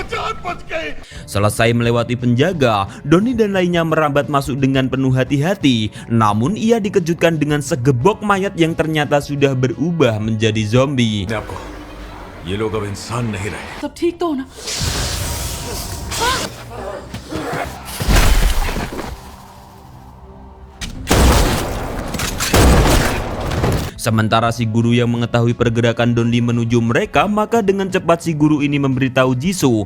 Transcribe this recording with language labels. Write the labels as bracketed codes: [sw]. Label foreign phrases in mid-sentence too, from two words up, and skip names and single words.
[id] Selesai melewati penjaga, Donnie dan lainnya merambat masuk dengan penuh hati-hati. Namun ia dikejutkan dengan segebok mayat yang ternyata sudah berubah menjadi zombie. [hi] आपको ये लोग अब इंसान नहीं रहे। सब ठीक तो हो ना? [id] Sementara si guru yang mengetahui pergerakan Donnie menuju mereka, maka dengan cepat si guru ini memberitahu Jisoo.